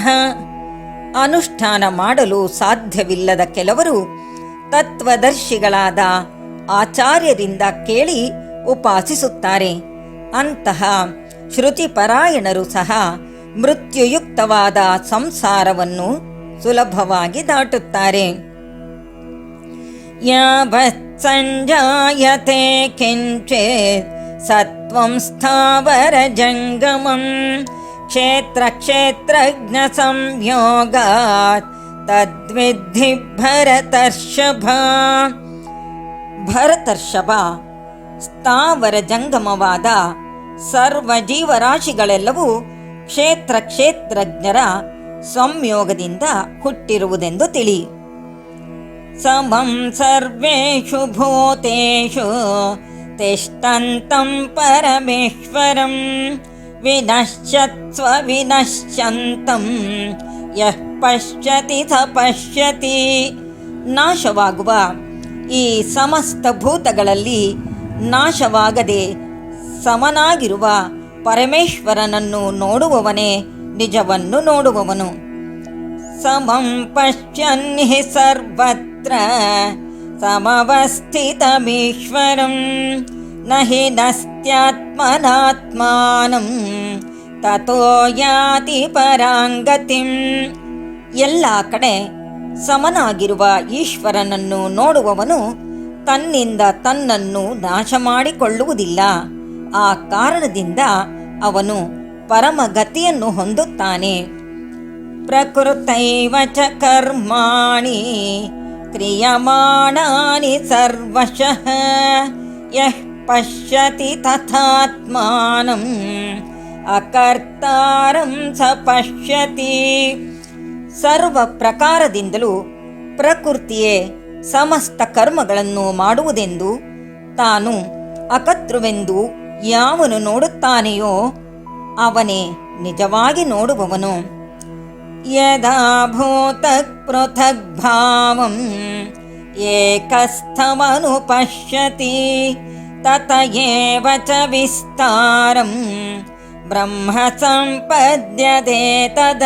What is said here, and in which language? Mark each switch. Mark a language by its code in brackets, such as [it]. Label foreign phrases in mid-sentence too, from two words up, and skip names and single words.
[kn] ಅನುಷ್ಠಾನ ಮಾಡಲು ಸಾಧ್ಯವಿಲ್ಲದ ಕೆಲವರು ತತ್ವದರ್ಶಿಗಳಾದ ಆಚಾರ್ಯರಿಂದ ಕೇಳಿ ಉಪಾಸಿಸುತ್ತಾರೆ. ಅಂತಹ ಶ್ರುತಿಪರಾಯಣರು ಸಹ ಮೃತ್ಯುಯುಕ್ತವಾದ ಸಂಸಾರವನ್ನು ಸುಲಭವಾಗಿ ದಾಟುತ್ತಾರೆ. [sa] ಯಾವತ್ ಸಂಜಾಯತೆ ಕಿಂಚಿತ್ ಸತ್ವಂ ಸ್ಥಾವರ ಜಂಗಮಂ ಕ್ಷೇತ್ರ ಕ್ಷೇತ್ರಜ್ಞ ಸಂಯೋಗಾತ್ ತದ್ವಿಧಿ ಭರತರ್ಷಭ. [kn] ಭರತರ್ಷಭ, ಸ್ಥಾವರ ಜಂಗಮವಾದ ಸರ್ವ ಜೀವರಾಶಿಗಳೆಲ್ಲವೂ ಕ್ಷೇತ್ರ ಕ್ಷೇತ್ರಜ್ಞರ ಸಂಯೋಗದಿಂದ ಹುಟ್ಟಿರುವುದೆಂದು ತಿಳಿ. [sa] ಸಮಂ ಸರ್ವೇಷು ಭೂತೇಷು ತಿಷ್ಠಂತಂ ಪರಮೇಶ್ವರಂ ವಿನಶ್ಯತ್ಸ್ವ ವಿನಶ್ಯಂತಂ ಯಃ ಪಶ್ಯತಿ ಸ ಪಶ್ಯತಿ. [kn] ನಾಶವಾಗುವ ಈ ಸಮಸ್ತ ಭೂತಗಳಲ್ಲಿ ನಾಶವಾಗದೆ ಸಮನಾಗಿರುವ ಪರಮೇಶ್ವರನನ್ನು ನೋಡುವವನೇ ನಿಜವನ್ನು ನೋಡುವವನು. [sa] ಸಮಂ ಪಶ್ಯನ್ ಹಿ ಸರ್ವತ್ರ ಸಮವಸ್ಥಿತಮೀಶ್ವರಂ ನ ಹಿ ನಸ್ತ್ಯಾತ್ಮನಾತ್ಮಾನಂ ತತೋ ಯಾತಿ ಪರಾಂಗತಿಂ. [kn] ಎಲ್ಲ ಕಡೆ ಸಮನಾಗಿರುವ ಈಶ್ವರನನ್ನು ನೋಡುವವನು ತನ್ನಿಂದ ತನ್ನನ್ನು ನಾಶ ಮಾಡಿಕೊಳ್ಳುವುದಿಲ್ಲ. ಆ ಕಾರಣದಿಂದ ಅವನು ಪರಮಗತಿಯನ್ನು ಹೊಂದುತ್ತಾನೆ. [sa] ಪ್ರಕೃತೈವ ಚ ಕರ್ಮಾಣಿ ಕ್ರಿಯಮಾಣಾನಿ ಸರ್ವಶಃ ಯಃ ಪಶ್ಯತಿ ತಥಾತ್ಮಾನಂ ಅಕರ್ತಾರಂ ಸ ಪಶ್ಯತಿ. [kn] ಸರ್ವ ಪ್ರಕಾರದಿಂದಲೂ ಪ್ರಕೃತಿಯೇ ಸಮಸ್ತ ಕರ್ಮಗಳನ್ನು ಮಾಡುವುದೆಂದು ತಾನು ಅಕರ್ತೃವೆಂದು ಯಾವನು ನೋಡುತ್ತಾನೆಯೋ ಅವನೇ ನಿಜವಾಗಿ ನೋಡುವವನು. [sa] ಯದಾ ಭೂತಃ ಪೃಥಗ್ ಭಾವಂ ಏಕಸ್ಥಮನು ಪಶ್ಯತಿ ತತ ಏವ ಚ ವಿಸ್ತಾರಂ ಬ್ರಹ್ಮ ಸಂಪದ್ಯತೆ ತದಾ.